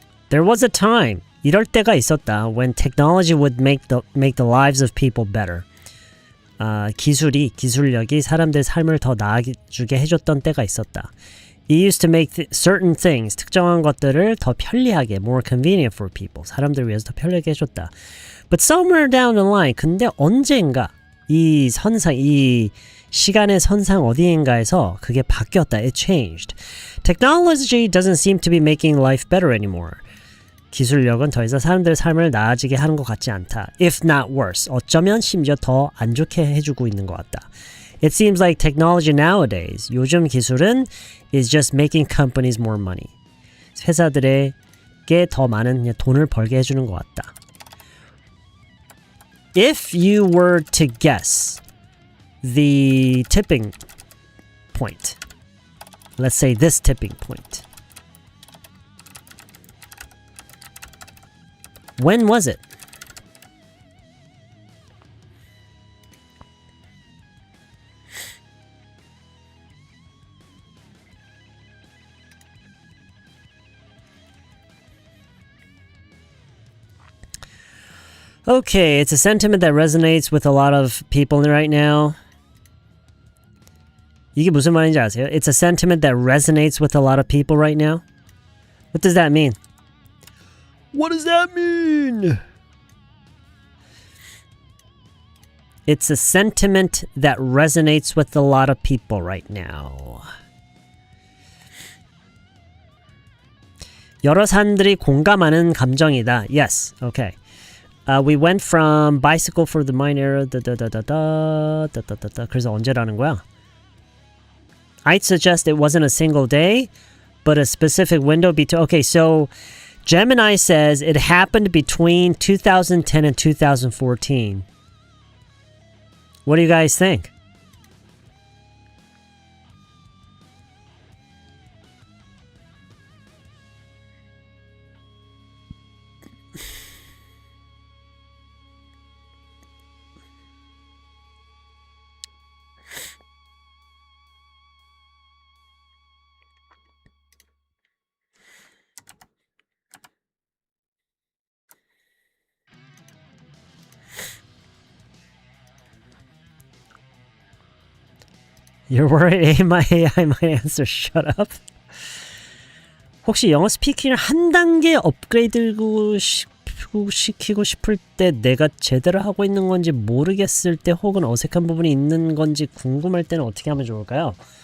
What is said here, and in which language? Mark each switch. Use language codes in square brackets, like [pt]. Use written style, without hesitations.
[en] There was a time, [ko] 이럴 때가 있었다, [en] when technology would make the lives of people better. [ko] 기술력이 사람들의 삶을 더 나아지게 해줬던 때가 있었다. [en] It used to make certain things, [ko] 특정한 것들을 더 편리하게, [en] more convenient for people, [ko] 사람들 위해서 더 편리하게 해줬다. [en] But somewhere down the line, [ko] 근데 언젠가 이 시간의 선상 어디인가에서 그게 바뀌었다. [en] It changed. Technology doesn't seem to be making life better anymore. [ko] 기술력은 더 이상 사람들의 삶을 나아지게 하는 것 같지 않다. [en] If not worse. [ko] 어쩌면 심지어 더 안 좋게 해주고 있는 것 같다. [en] It seems like technology nowadays, [ko] 요즘 기술은 [en] is just making companies more money. [ko] 회사들에게 더 많은 돈을 벌게 해주는 것 같다. [en] If you were to guess the tipping point, let's say this tipping point, when was it? Okay, it's a sentiment that resonates with a lot of people right now. [ko] 이게 무슨 말인지 아세요? [en] It's a sentiment that resonates with a lot of people right now. What does that mean? What does that mean? It's a sentiment that resonates with a lot of people right now. [ko] 여러 사람들이 공감하는 감정이다. [en] Yes, okay. We went from bicycle for the mine era. [ko] 그래서 언제라는 거야? [en] I'd suggest it wasn't a single day, but a specific window between. Okay, so Gemini says it happened between 2010 and 2014. What do you guys think? You're worried my AI might answer. Shut up. [ko] 혹시 영어 스피킹을 한 단계 업그레이드 시키고 싶을 때 내가 제대로 하고 있는 건지 모르겠을 때 혹은 어색한 부분이 있는 건지 궁금할 때는 어떻게 하면 좋을까요?